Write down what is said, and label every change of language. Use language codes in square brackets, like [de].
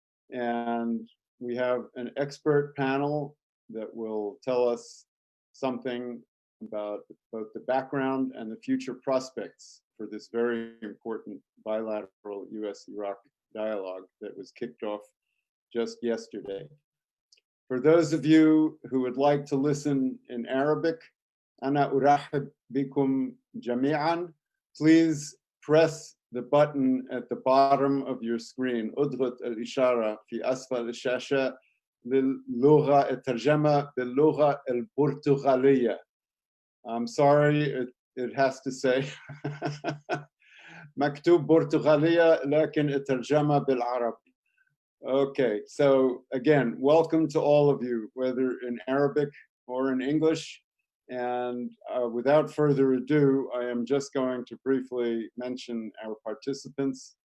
[en] And we have an expert panel that will tell us something about both the background and the future prospects for this very important bilateral U.S.-Iraq dialogue that was kicked off just yesterday. For those of you who would like to listen in Arabic, [ar] أنا أرحب بكم جميعا. [en] Please press the button at the bottom of your screen. [ar] اضغط الإشارة في أسفل الشاشة للغة الترجمة باللغة البرتغالية. [en] I'm sorry, it has to say [ar] مكتوب برتغالية لكن الترجمة بالعربي. [en] Okay, so again, welcome to all of you, whether in Arabic or in English. And without further ado, I am just going to briefly mention our participants.